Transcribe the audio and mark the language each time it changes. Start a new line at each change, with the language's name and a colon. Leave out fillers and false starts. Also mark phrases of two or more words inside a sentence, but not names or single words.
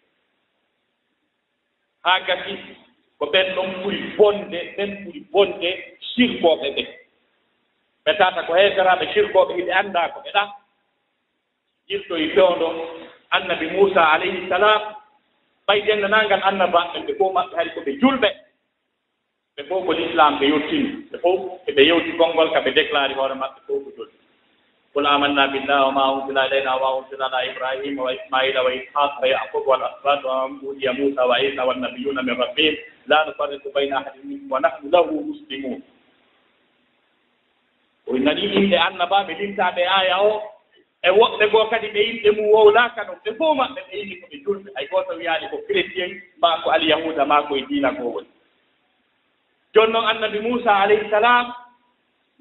Fula: haa gasi ko ɓen ɗon ɓuri bonde sirkooɓe ɓe ɓe tata ko heeseraaɓe sirkooɓe hiɗe anndaa ko ɓe ɗa jirtoye fewndo annabi
Arabic: Muusa عليه السلام
Fula: ɓay denndanangal annabaɓe ɓe fof maɓɓe hari ko ɓe julɓe ɓe fof ko l'islam ɓe yettini ɓe fof eɓe yewti konngol ka ɓe déclare hoore maɓɓe fof ko julɓe
Arabic: قل آمنا بالله وما أنزل إلينا وأنزل على إبراهيم وإسماعيل وإسحاق ويعقوب والأسباط وأوتي موسى وعيسى والنبيون من ربهم لا نفرق بين أحد منهم ونحن له مسلمون
Fula: o nani yimɓe annabaaɓe lintaaɓe aya o e woɓɓe goo kadi ɓe yimɓe mum wowlaaka ɗum ɓe fof maɓɓe ɓe yimi ko ɓe julɓe hay gooto wiyaani ko chrétien maa ko alyahuda maa koye diina goo woni jooni noon annabi Muusa
Arabic: عليه السلام
Fula: nde